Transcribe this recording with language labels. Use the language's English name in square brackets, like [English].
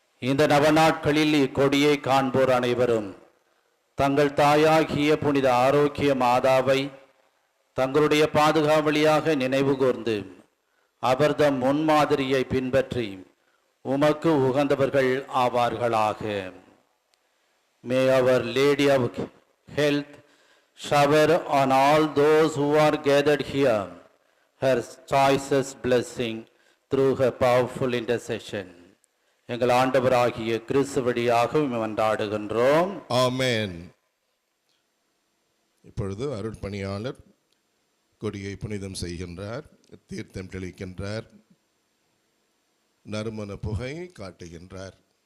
[Tamil] இந்த நவநாட்களில் இக்கொடியை காண்போர் அனைவரும் தங்கள் தாயாகிய புனித ஆரோக்கிய மாதாவை தங்களுடைய பாதுகாவலியாக நினைவு கூர்ந்து அவர்தம் முன்மாதிரியை பின்பற்றி உமக்கு உகந்தவர்கள் ஆவார்களாக. [English] May our Lady of Health shower on all those who are gathered here her choicest blessing through her powerful intercession. [Tamil] எங்கள் ஆண்டவராகிய கிறிஸ்து வழியாக மன்றாடுகின்றோம். ஆமென். இப்பொழுது அருட்பணியாளர் கொடியை புனிதம் செய்கின்றார், தீர்த்தம் தெளிக்கின்றார், நறுமண புகை காட்டுகின்றார்.